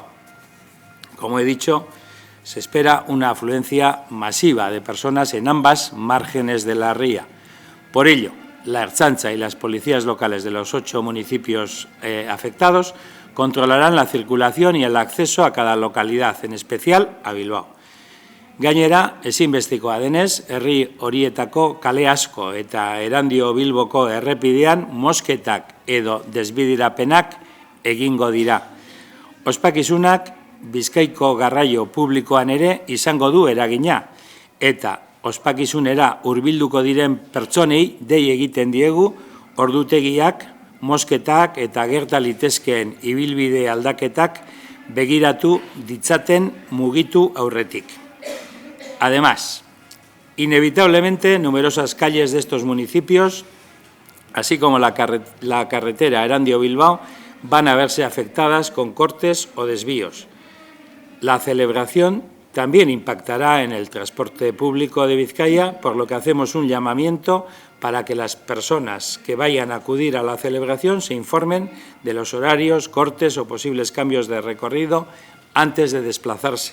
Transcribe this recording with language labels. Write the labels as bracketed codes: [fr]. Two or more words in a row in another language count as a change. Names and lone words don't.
[es] Como he dicho, se espera una afluencia masiva de personas en ambas márgenes de la ría. Por ello, la Ertzaintza y las policías locales de los 8 municipios afectados controlarán la circulación y el acceso a cada localidad, en especial a Bilbao. [eu] Gainera, ezinbestekoa denez, herri horietako kale asko eta Erandio Bilboko errepidean mosketak edo desbiderapenak egingo dira. Ospakizunak Bizkaiko garraio publikoan ere izango du eragina eta ospakizunera hurbilduko diren pertsonei dei egiten diegu ordutegiak, mosketak eta gerta litezkeen ibilbide aldaketak begiratu ditzaten mugitu aurretik. [es] Además, inevitablemente, numerosas calles de estos municipios, así como la carretera Erandio-Bilbao, van a verse afectadas con cortes o desvíos. La celebración también impactará en el transporte público de Vizcaya, por lo que hacemos un llamamiento para que las personas que vayan a acudir a la celebración se informen de los horarios, cortes o posibles cambios de recorrido antes de desplazarse.